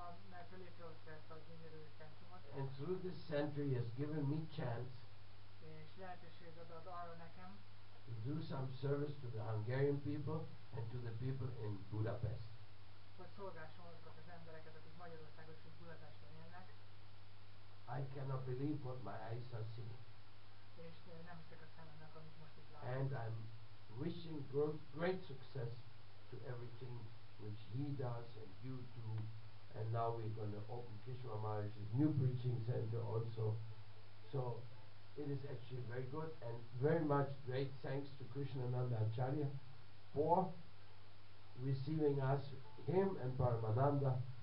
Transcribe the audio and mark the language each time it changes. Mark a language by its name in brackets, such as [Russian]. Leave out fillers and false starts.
[Hungarian] mert létrehozta ezt a gyönyörű centrumot, [English] And through this center he has given me chance [Hungarian] és lehetőséget ad arra nekem, [English] to do some service to the Hungarian people and to the people in Budapest. [Hungarian] hogy szolgássam azokat az embereket, akik Magyarországon és Budapesten élnek, [English] I cannot believe what my eyes are seeing. [Hungarian] és nem hiszek a szememnek, amit most itt látok. [English] And I'm wishing great success to everything which he does and you do. And now we're going to open Kishore Maharaj's new preaching center also. So it is actually very good, and very much great thanks to Krishnananda Acharya for receiving us, him and Paramananda.